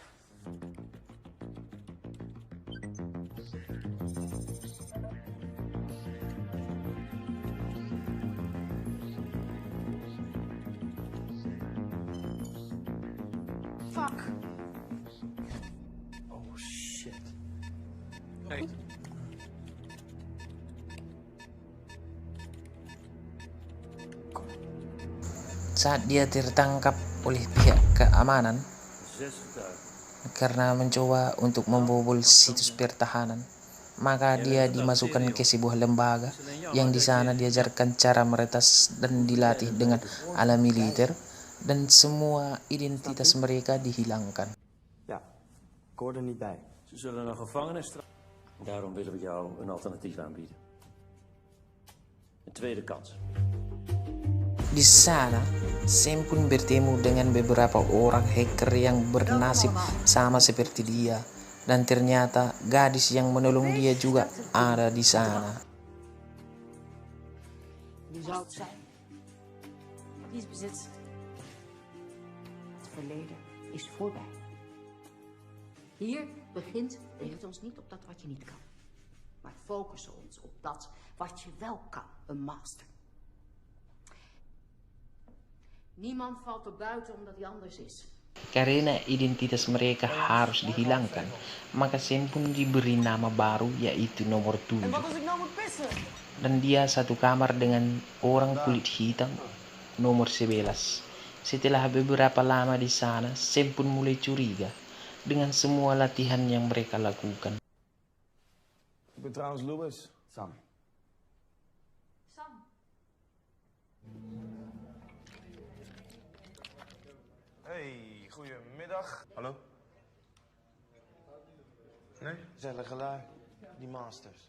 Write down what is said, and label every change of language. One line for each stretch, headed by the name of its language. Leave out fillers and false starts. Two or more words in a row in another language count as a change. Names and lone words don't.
English: Fuck. Oh, shit. Hey,
Indonesian: Saat dia tertangkap oleh pihak keamanan karena mencoba untuk membobol situs pertahanan, maka dia dimasukkan ke sebuah lembaga yang di sana diajarkan cara meretas dan dilatih dengan ala militer, dan semua identitas mereka dihilangkan.
Dutch: Ja, ik hoor er niet bij. Ze zullen een gevangenisstraf. Daarom willen we jou een alternatief aanbieden. Een tweede kans.
Indonesian: Di sana, Sam pun bertemu dengan beberapa orang hacker yang bernasib sama seperti dia, dan ternyata gadis yang menolong dia juga ada di sana.
Dutch: Wie zou het zijn? Die is bezit. Het verleden is voorbij. Hier begint, richt ons niet op dat wat je niet kan. Maar focussen ons op dat wat je wel kan. Een master. Niemand valt er buiten omdat hij anders is.
Indonesian: Karena identitas mereka harus dihilangkan, maka Sam pun diberi nama baru, yaitu nomor 7. Dan dia satu kamar dengan orang kulit hitam nomor 11. Setelah beberapa lama di sana, Sam pun mulai curiga dengan semua latihan yang mereka lakukan.
Dutch: Ik ben trouwens Louis. Sam. Sam. Hey, goedemiddag. Hallo? Nee? Gezellige lui. Die masters.